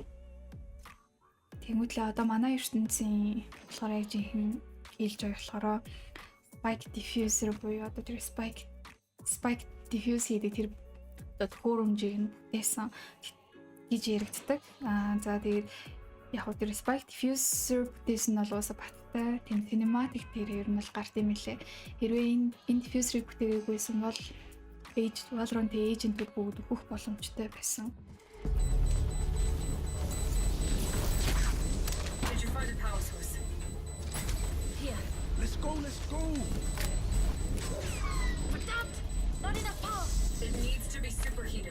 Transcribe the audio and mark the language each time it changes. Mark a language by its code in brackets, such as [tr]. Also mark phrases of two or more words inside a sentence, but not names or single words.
[mn] Тэнгүүтлээ одоо манай ертөнцийн болохоор яг жинхэнэ Killjoy болохоор Spike Diffuser буюу одоо тэр Spike Diffuse хийдэг тэр одоо хөрөмжийг дээсэн гэж яригддаг. За тэгээд яг хөө тэр Spike Diffuser бүтээсэн нь бол уусаа баттай тийм cinematic дээр ер нь бол гарт юм лээ. Хэрвээ энэ diffuser-ыг бүтээгээгүйсэн бол Valorant-ийн agent-үүд бүгд өөхөх боломжтой байсан. [en] Did you find the power source? Here. Let's go. But Dad, not enough power. It needs to be superheated.